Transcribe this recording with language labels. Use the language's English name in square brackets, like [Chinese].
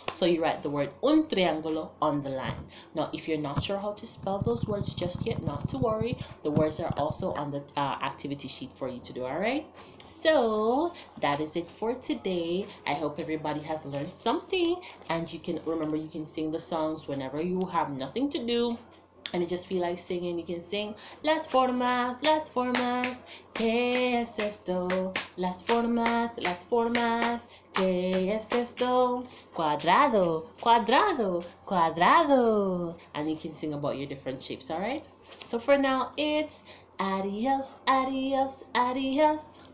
[English] So you write the word un triángulo on the line. Now, if you're not sure how to spell those words just yet, not to worry. The words are also on the activity sheet for you to do, all right? So that is it for today. I hope everybody has learned something, and you can remember, you can sing the songs whenever you have nothing to do and you just feel like singing. You can sing [Spanish] las formas, ¿qué es esto? Las formas, ¿qué es esto? Cuadrado, cuadrado, cuadrado. [English] And you can sing about your different shapes, all right? So for now, it's adios, adios, adios.